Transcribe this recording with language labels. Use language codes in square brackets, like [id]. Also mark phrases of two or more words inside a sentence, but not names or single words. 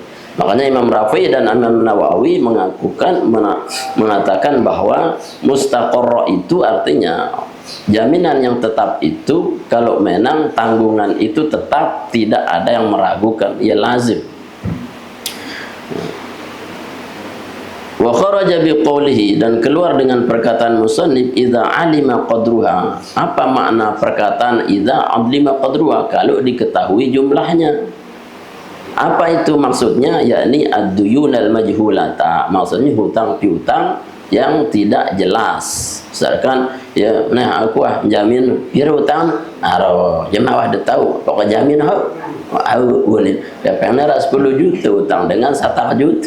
[id] Makanya Imam Rafi dan Imam Nawawi mengatakan bahwa mustaqarra itu artinya jaminan yang tetap itu kalau memang tanggungan itu tetap, tidak ada yang meragukan, ia lazim. [ar] Wa kharaja biqaulihi, [id] dan keluar dengan perkataan musannif [ar] idza alima qadruha. [id] Apa makna perkataan [ar] idza alima qadruha? [id] Kalau diketahui jumlahnya. Apa itu maksudnya? Yakni [ar] ad-duyun al-majhulata, [id] maksudnya hutang piutang yang tidak jelas. Misalkan ya nah aku jamin kira hutang aro jemaah dah tahu pokok jamin aku boleh dapatnya 10 juta hutang dengan 1 juta.